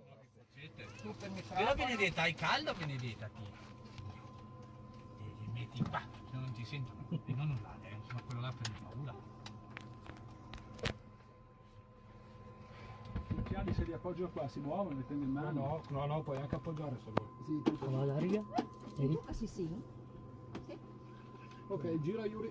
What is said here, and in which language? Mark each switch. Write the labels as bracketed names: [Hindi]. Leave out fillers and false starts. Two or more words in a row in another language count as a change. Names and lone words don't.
[Italian] Però Benedetta, hai caldo Benedetta? Ti metti qua, se non ti sento. E non urlare, ma quello là prende paura. anche se li appoggio qua si muovono, li tengo in mano. No, puoi anche appoggiare solo. [Hindi] आवाज आ रही है मेरी? [Italian] Sì, sì. Ok, gira Yuri.